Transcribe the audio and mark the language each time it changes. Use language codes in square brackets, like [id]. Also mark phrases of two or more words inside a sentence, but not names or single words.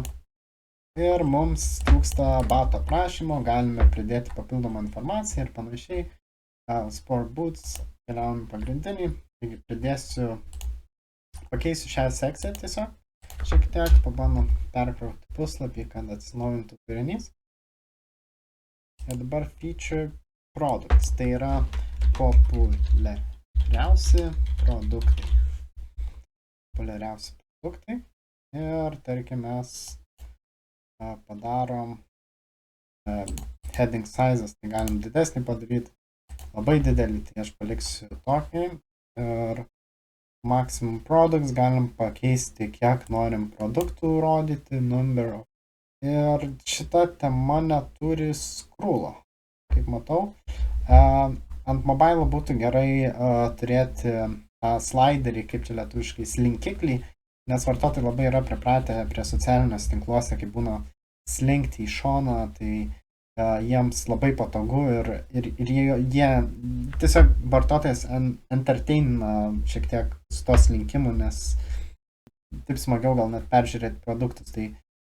[lt] Ir mums trūksta bato aprašymo, galime pridėti papildomą informaciją ir panašiai. [en] Sport boots, [lt] keliaujam pagrindinį, taigi pakeisiu šią sekciją tiesiog. Šiek tiek pabandom perkrauti puslapį, kad atsinaujintų turinys. Ir dabar [en] feature products, [lt] tai yra populiariausi produktai. Ir tarkim mes padarom [en] heading sizes, [lt] tai galim didesnį padaryti, labai didelį, tai aš paliksiu tokį. Ir [en] maximum products [lt] galim pakeisti, kiek norim produktų rodyti, [en] number of. [lt] Ir šita tema neturi scrollo, kaip matau. Ant mobile būtų gerai turėti sliderį, kaip čia lietuviškai, slinkiklį, nes vartotojai labai yra pripratę prie socialinės tinkluose, kaip būna slinkti į šoną, tai jiems labai patogu ir jie tiesiog vartotojas entertaina šiek tiek su to slinkimu, nes taip smagiau gal net peržiūrėti produktus.